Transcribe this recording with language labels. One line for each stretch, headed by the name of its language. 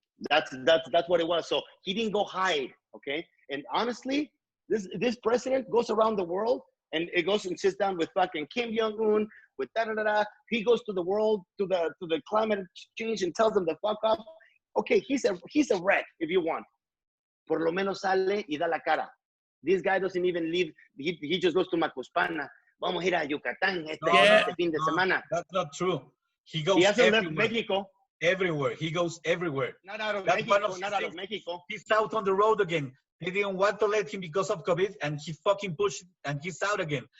English: That's what it was. So he didn't go hide. Okay, and honestly, this president goes around the world. And it goes and sits down with fucking Kim Jong-un, with da-da-da-da. He goes to the world, to the climate change and tells them to fuck up. Okay, he's a wreck if you want.
Spanish: Por lo menos sale y da la cara.
English: This guy doesn't even leave. He just goes to Macuspana.
Spanish: Vamos a ir a Yucatán este fin de semana.
English: That's not true. He hasn't left Mexico. Everywhere. He goes everywhere. Not out of Mexico. He's out on the road again. They didn't want to let him because of COVID, and he fucking pushed, and he's out again.